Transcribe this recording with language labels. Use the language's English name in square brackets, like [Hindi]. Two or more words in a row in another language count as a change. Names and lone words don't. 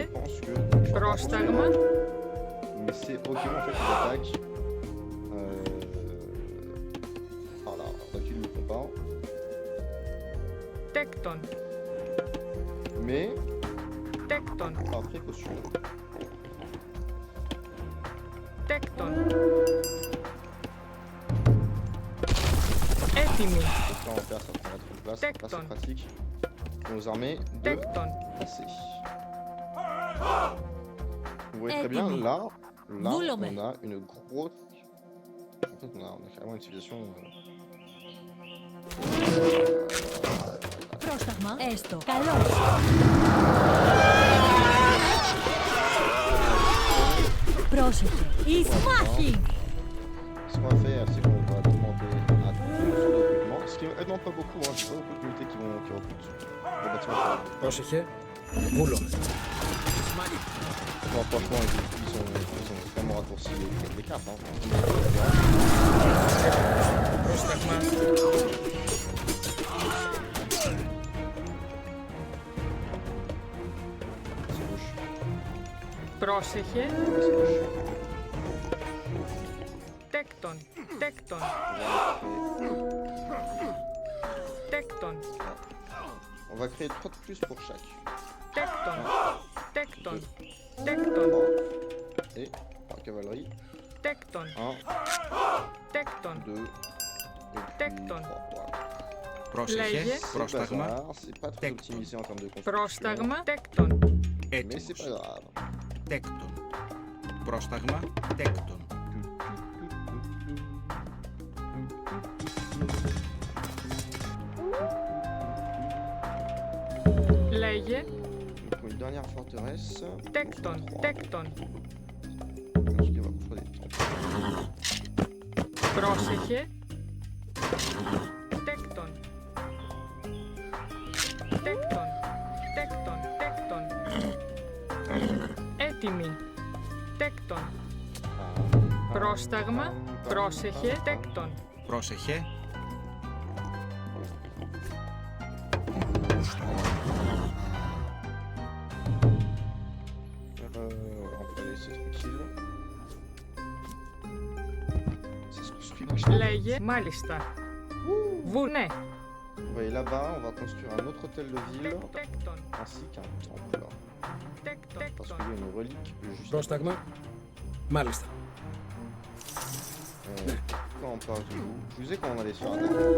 [French] je pense que... je vais pas [Greek] Πρόσταγμα. [French] construire, mais c'est ok en fait ils attaquent. Par là, d'habitude ils ne le font pas. [Greek] Τέκτον. [French] Mais [Greek] Τέκτον. [French] par précaution. [Greek] Τέκτον. Έτοιμοι. [French] Donc là on va faire, ça prend trop de place, c'est pas assez [Greek] Tecton. [French] pratique pour nos armées de [Greek] Τέκτον. [French] passer. Vous voyez très bien, [Greek] Έτοιμοι. [French] là [Greek] Βούλομαι. [French] on a une grosse... En fait on a carrément une civilisation... [Greek] Πρόσταγμα έστω. Καλώς. Πρόσεχε. Εις μάχη. [French] Ce qu'on va faire, c'est qu'on va demander à tout le monde de recrutement. Ce qui ne demande pas beaucoup, hein, j'ai pas beaucoup d'unités qui recrutent. Les bâtiments. [Greek] Πρόσεχε. Βούλομαι. [French] Bon, franchement, ils ont vraiment raccourci les cartes. Hein. [Greek] Πρόσταγμα. [French] C'est gauche. [Greek] Πρόσεχε. [French] C'est gauche. [Greek] Τέκτον. Τέκτον. Τέκτον. [French] On va créer 3 de plus pour chaque. [Greek] Τέκτον. Τέκτον. Τέκτον. [French] 3 et par cavalerie. [Greek] Τέκτον. [French] 1, [Greek] Τέκτον. [French] 2 et puis [Greek] Tecton. [French] 3. Voilà. [Greek] Πρόσεχε. Λέγε. [French] C'est [Greek] Πρόσταγμα. [French] bazar, c'est pas très [Greek] Tecton. [French] optimisé en termes de construction. [Greek] Πρόσταγμα. Τέκτον. [French] Mais c'est [Greek] Έτοιμος. [French] pas grave. [Greek] Τέκτον. Πρόσταγμα. Τέκτον. Λέγε. [French] Donc une dernière forteresse. [Greek] Τέκτον. Τέκτον. [French] Ensuite on va construire des temples. [Greek] Πρόσεχε. Τέκτον. Τέκτον. Τέκτον. Τέκτον. Έτοιμοι. Τέκτον. Πρόσταγμα. Πρόσεχε. Τέκτον. Πρόσεχε. [French] On va laisser tranquille. Ça se construit vachement. [Greek] Λέγε. Μάλιστα. Βουνέ. [French] Vous voyez là-bas, on va construire un autre hôtel de ville [Greek] Τέκτον. [French] ainsi qu'un temple. [Greek] Τέκτον. [French] Parce qu'il y a une relique juste. [Greek] Πρόσταγμα. Μάλιστα. [French] Quand on parle de vous, je vous disais qu'on allait se faire attaquer.